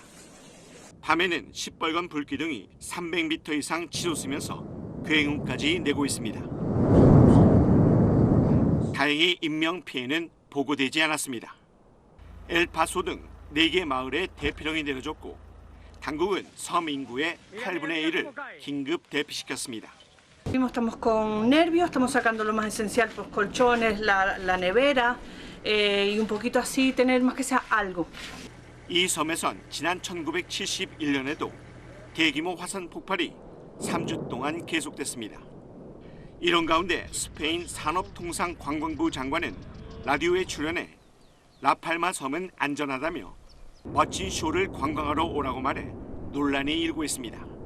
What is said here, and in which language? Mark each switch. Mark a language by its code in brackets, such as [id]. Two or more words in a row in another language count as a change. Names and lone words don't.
[ko] 밤에는 시뻘건 불기둥이 300m 이상 치솟으면서 굉음까지 내고 있습니다. 다행히 인명피해는 보고되지 않았습니다. 엘파소 등 4개 마을에 대피령이 내려졌고 당국은 섬 인구의 8분의 1을 긴급 대피시켰습니다. [es] Estamos con nervios, estamos sacando lo más esencial, pues colchones, la nevera y un poquito así tener más que sea algo. [ko] 이 섬에선 지난 1971년에도 대규모 화산 폭발이 3주 동안 계속됐습니다. 이런 가운데 스페인 산업통상관광부 장관은 라디오에 출연해 라팔마 섬은 안전하다며 멋진 쇼를 관광하러 오라고 말해 논란이 일고 있습니다.